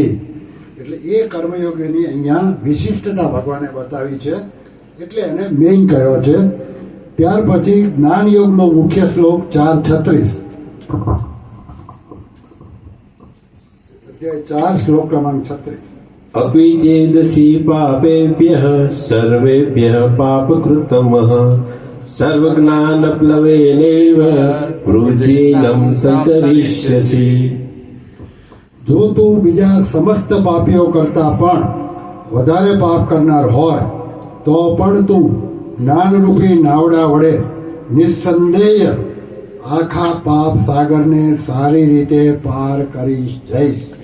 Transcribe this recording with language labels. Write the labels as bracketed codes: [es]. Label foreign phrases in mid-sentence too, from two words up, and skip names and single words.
[gu] એટલે એ કર્મયોગીની અહીંયા વિશિષ્ટતા ભગવાને બતાવી છે, એટલે એને મેઇન કહ્યો છે. ત્યાર પછી જ્ઞાન યોગનો મુખ્ય શ્લોક 4:36, અધ્યાય 4 શ્લોક ક્રમાંક 36. [sa] अपि चेदसि पापेभ्यः सर्वेभ्यः पापकृतमः सर्वज्ञानप्लवेनैव वृजिनं संतरिष्यसि. [gu] જો તું બીજા સમસ્ત પાપીઓ કરતા પણ વધારે પાપ કરનાર હોય તો પણ તું જ્ઞાનરૂપી નાવડા વડે નિસ્સંદેહ આખા પાપ સાગરને સારી રીતે પાર કરી જઈશ.